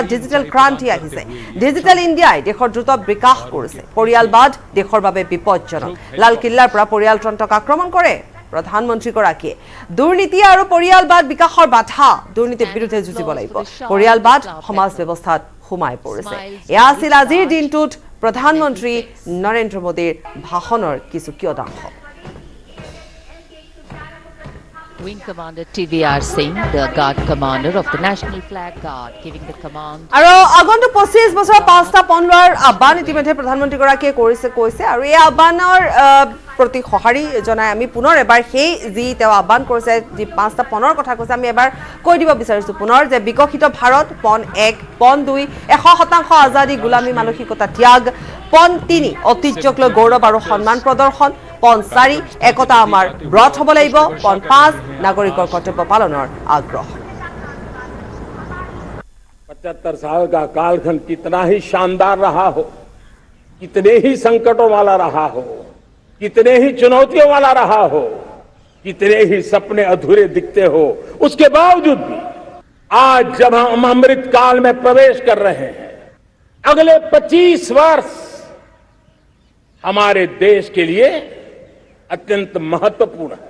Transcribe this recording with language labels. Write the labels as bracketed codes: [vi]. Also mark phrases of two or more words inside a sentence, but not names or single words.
[as] ডিজিটেল ক্ৰান্তি আহিছে ডিজিটেল ইণ্ডিয়াই দেশৰ দ্ৰুত বিকাশ কৰিছে পৰিয়ালবাদ দেশৰ বাবে বিপদজনক লাল কিল্লাৰ পৰা পৰিয়ালতন্ত্ৰক আক্ৰমণ কৰে প্ৰধানমন্ত্ৰীগৰাকীয়ে দুৰ্নীতি আৰু পৰিয়ালবাদ বিকাশৰ বাধা দুৰ্নীতিৰ বিৰুদ্ধে যুঁজিব লাগিব পৰিয়ালবাদ সমাজ ব্যৱস্থাত সোমাই পৰিছে এয়া আছিল আজিৰ দিনটোত প্ৰধানমন্ত্ৰী নৰেন্দ্ৰ মোদীৰ ভাষণৰ কিছু কিয়দাংশ। [en] Wing Commander TVR Singh, the Guard Commander of the National Flag Guard, giving the command. [as] আৰু আগন্তুক 25 বছৰ 5টা পণ লোৱাৰ আহ্বান ইতিমধ্যে প্ৰধানমন্ত্ৰীগৰাকীয়ে কৈছে আৰু এই আহ্বানৰ প্ৰতি সঁহাৰি জনাই আমি পুনৰ এবাৰ সেই যি তেওঁ আহ্বান কৰিছে যি 5টা পণৰ কথা কৈছে আমি এবাৰ কৈ দিব বিচাৰিছো পুনৰ যে বিকশিত ভাৰত পণ 1 পণ 2 100% আজাদী গোলামী মানসিকতা ত্যাগ পণ 3 ঐতিহ্যক লৈ গৌৰৱ আৰু সন্মান প্ৰদৰ্শন পণ 4 একতা আমাৰ ব্ৰত হ'ব লাগিব পণ 5 নাগৰিকৰ কৰ্তব্য পালনৰ আগ্ৰহ। [hi] 75 साल का कालखंड कितना ही शानदार रहा हो, कितने ही संकटों वाला रहा हो, कितने ही चुनौतियों वाला रहा हो, कितने ही सपने अधूरे दिखते हो, उसके बावजूद भी आज जब हम अमृत काल में प्रवेश कर रहे हैं, अगले 25 वर्ष हमारे देश के लिए अत्यंत महत्वपूर्ण है।